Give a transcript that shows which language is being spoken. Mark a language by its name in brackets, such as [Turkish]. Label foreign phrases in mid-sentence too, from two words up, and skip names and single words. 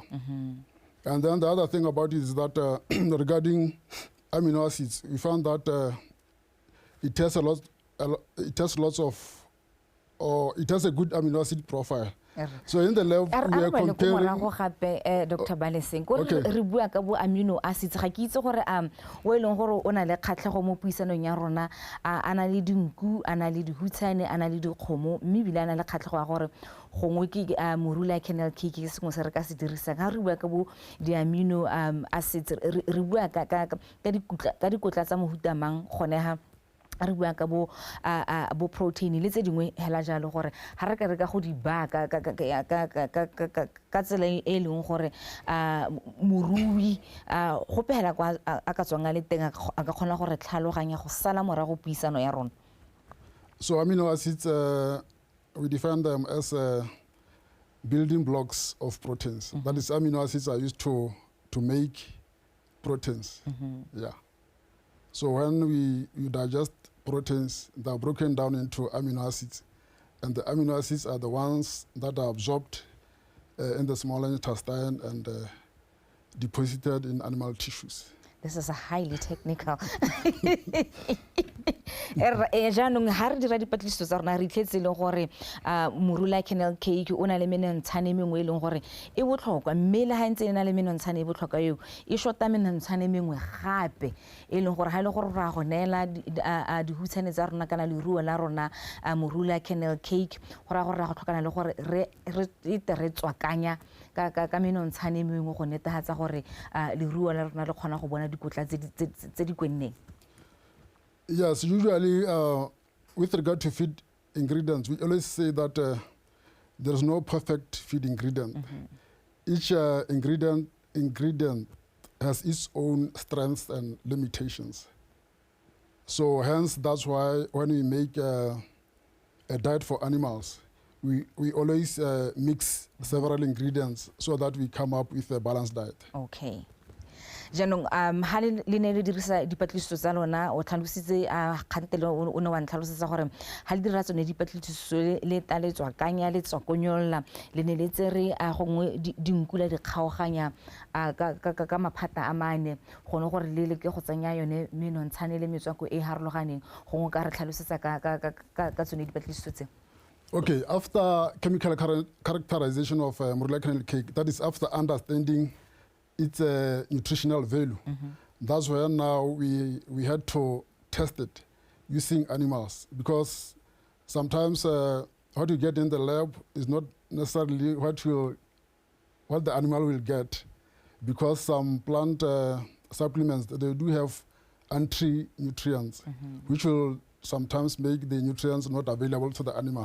[English] And then the other thing about it is that regarding amino acids, we found that it has lots of or it has a good amino acid profile. So in the lab, we are comparing. [Tswana] Dr. Baleseng, ko Okay. re bua ka bo [English] amino acids [Tswana] ga ke itse gore o eleng gore o na le kgatlhego mo puisanong ya rona a na le dinku a na le dihutshane a na le dikgomo mme bile a na le kgatlhego ya gore gongwe ke morula [English] kernel cake [Tswana] ke sengwe se re ka se dirisa ga re bua ka bo di- [English] amino acids [Tswana] re bua ka dikotla tsa mohuta mang gone ha re bua ka bo protein le tse dingwe hela jalo gore ha re ka go di baka ka tsela e leng gore morui go pela kwa a ka tswang le teng a ka kgona gore tlhaloganya go sala morago puisano ya rona. [English] So amino acids, we define them as building blocks of proteins. That is, amino acids are used to make proteins. Yeah. So when you digest proteins, they are broken down into amino acids. And the amino acids are the ones that are absorbed in the small intestine and deposited in animal tissues. This is a highly technical. [Tswana] Jaanong ha re dira dipatlisiso tsa rona re itlhetse le gore morula [English] kernel cake [Tswana] o na le menontsane mengwe e leng gore e botlhokwa mme le ha ntse e na le menontsane e botlhokwa eo e shota menontsane mengwe gape e leng gore ha ile gore ra go neela dihutshane tsa rona kana leruo la rona morula [English] kernel cake [Tswana] go ra gore ra go tlhokana le gore re tswakanya ka menontsane mengwe go netefatsa gore leruo la rona le kgona go bona dikotla tse di kwenneng. [English] Yes, usually with regard to feed ingredients, we always say that there is no perfect feed ingredient. Each ingredient has its own strengths and limitations. So hence, that's why when we make a diet for animals, we always mix several ingredients so that we come up with a balanced diet. [Tswana] Okay. Jaanong ha le ne le dirisa dipatlisiso tsa lona o tlhalositse kgantele o ne wa ntlhalosetsa gore ha le dira tsone dipatlisiso le taletswa kanya le tsokonyolla le ne le tsere gongwe dinkula di kgaoganya ka maphata a mane gone gore le ke go tsenya yone menontsane le metswako e harologaneng gongwe ka re tlhalosetsa ka tsone dipatlisiso tse. [English] Okay, after chemical characterization of morula kernel cake, that is after understanding its nutritional value. That's where now we had to test it using animals, because sometimes what you get in the lab is not necessarily what the animal will get, because some plant supplements, they do have anti-nutrients, which will sometimes make the nutrients not available to the animal.